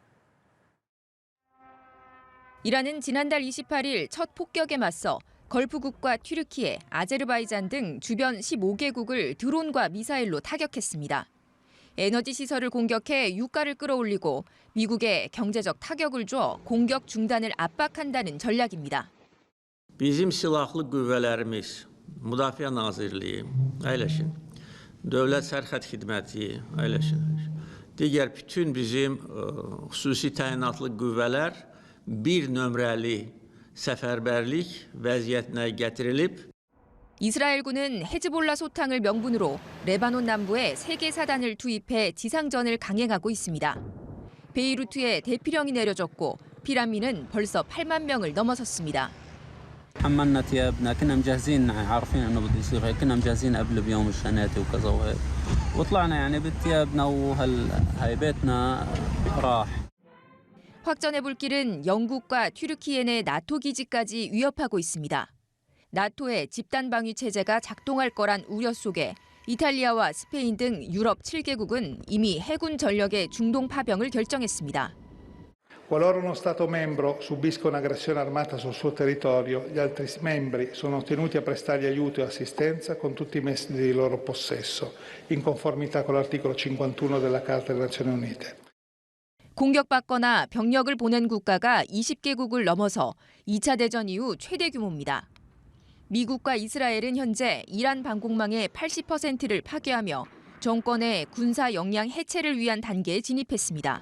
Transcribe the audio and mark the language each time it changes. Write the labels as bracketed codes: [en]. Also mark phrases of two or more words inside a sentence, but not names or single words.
[ko] 이란은 지난달 28일 첫 폭격에 맞서 걸프국과 튀르키예, 아제르바이잔 등 주변 15개국을 드론과 미사일로 타격했습니다. 에너지 시설을 공격해 유가를 끌어올리고 미국에 경제적 타격을 줘 공격 중단을 압박한다는 전략입니다. [az] Bizim silahlı qüvvələrimiz, Müdafiə Nazirliyi, əyləşin. Dövlət Sərhəd Xidməti, əyləşin. Digər bütün bizim xüsusi təyinatlı qüvvələr bir nömrəli səfərbərlik vəziyyətinə gətirilib. [ko] 이스라엘군은 헤즈볼라 소탕을 명분으로 레바논 남부에 세계 사단을 투입해 지상전을 강행하고 있습니다. 베이루트에 대피령이 내려졌고 피란민은 벌써 8만 명을 넘어섰습니다. [ar] حملنا ثيابنا كنا مجهزين عارفين انه بده يصير هيك كنا مجهزين قبل بيوم الشناتي وكذا وهيك وطلعنا يعني بثيابنا وهيبتنا راح. [ko] 확전의 불길은 영국과 튀르키예 내 나토 기지까지 위협하고 있습니다. 나토의 집단 방위 체제가 작동할 거란 우려 속에 이탈리아와 스페인 등 유럽 7개국은 이미 해군 전력의 중동 파병을 결정했습니다. [it] Qualora uno Stato membro subisca un'aggressione armata sul suo territorio, gli altri membri sono tenuti a prestargli aiuto e assistenza con tutti i mezzi di loro possesso, in conformità con l'articolo 51 della Carta delle Nazioni Unite. [ko] 공격받거나 병력을 보낸 국가가 20개국을 넘어서 2차 대전 이후 최대 규모입니다. 미국과 이스라엘은 현재 이란 방공망의 80%를 파괴하며 정권의 군사 역량 해체를 위한 단계에 진입했습니다.